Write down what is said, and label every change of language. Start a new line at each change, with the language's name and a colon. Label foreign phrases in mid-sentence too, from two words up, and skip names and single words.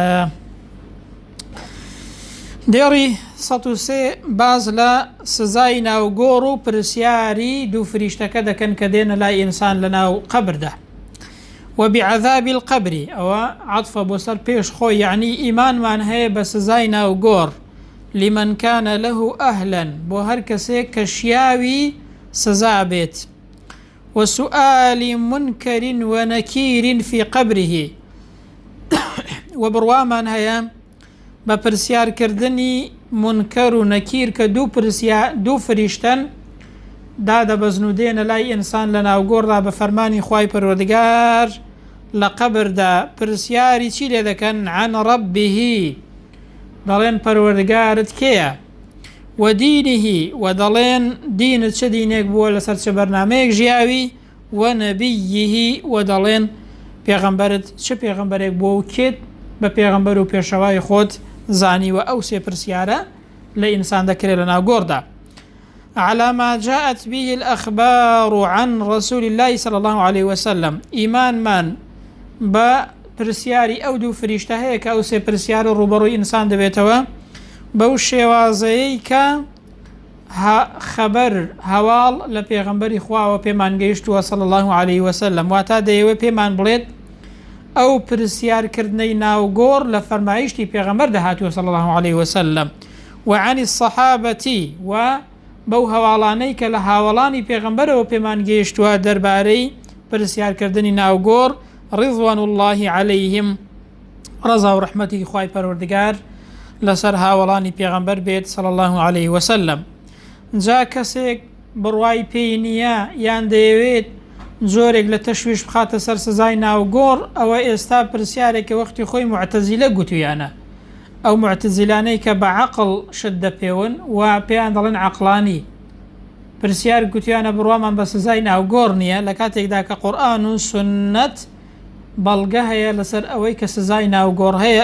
Central Kurdish: دێڕی 103 باز لە سزای ناوگۆڕ و پرسیاری دوو فریشتەکە دەکەن کە دێنە لای ئینسان لە ناو قەبردا.
Arabic: وبعذاب القبر،
Central Kurdish: ئەوە عەطفە بۆ سەر پێش خۆی، یعنی ئیمانمان هەیە بە سزای ناوگۆڕ
Arabic: لمن كان له أهلا،
Central Kurdish: بۆ هەر کەسێک کە شیاوی سزا بێت،
Arabic: وسؤال منكر ونكير في قبره،
Central Kurdish: و بڕوامان هەیە بە پرسیارکردنی منکەر و نەکیر کە دوو فریشتەن دادەبەزن و دێنە لای ئینسان لە ناوگۆڕدا بە فەرمانی خوای پەروەردگار لە قەبردا پرسیاری چی لێ دەکەن؟
Arabic: عن ربه،
Central Kurdish: دەڵێن پەروەردگارت کێیە؟
Arabic: و دینه،
Central Kurdish: و دەڵێن دینت چه دینێک بووە لەسەر چه بەرنامەیەک ژیاوی،
Arabic: و نەبیه،
Central Kurdish: و دەڵێن پێغەمبەرت چه پێغەمبەرێک بووە و کێت بە پێغەمبەر و پێشەوای خۆت زانی. و ئەو سێ پرسیارە لە ئینسان دەکرێت لە ناوگۆڕدا.
Arabic: على ما جاءت به الأخبار عن رسول الله صلى الله عليه وسلم،
Central Kurdish: إيمان من با پرسیاری ئەو دوو فریشتە هەیە کە ئەو سێ پرسیارە ڕوبەڕووی ئینسان دەبێتەوە بەو شێوازەیەی کە خەبەر هەواڵ لە پێغەمبەری خواوە پێمان گەیشتووە
Arabic: صلى الله عليه وسلم،
Central Kurdish: واتە دەیەوێت پێمان بڵێت ئەو پرسیارکردنەی ناوگۆڕ لە فەرمایشتی پێغەمبەر دەهاتووە
Arabic: صلى الله عليه وسلم، وعن الصحابة،
Central Kurdish: و بەو هەواڵانەی کە لە هاوڵانی پێغەمبەرەوە پێمان گەیشتووە دەربارەی پرسیارکردنی ناوگۆڕ
Arabic: رضوان الله عليهم،
Central Kurdish: ڕەزا و ڕەحمەتی خوای پەروەردگار لەسەر هاوڵانی پێغەمبەر بێت
Arabic: صلى الله عليه وسلم.
Central Kurdish: جا کەسێک بڕوای پێی نییە یان دەیەوێت زۆرێک لە تەشویش بخاتە سەر سزای ناوگۆڕ، ئەوە ئێستا پرسیارێکە وەختی خۆی معتەزیلە گوتویانە، ئەو معتەزیلانەی کە بە عەقڵ شت دەپێون و پێیان دەڵێن عەقڵانی، پرسیار گوتیانە بڕوامان بە سزای ناوگۆڕ نییە لە کاتێکدا کە قورئان و سنەت بەڵگە هەیە لەسەر ئەوەی کە سزای ناوگۆڕ هەیە.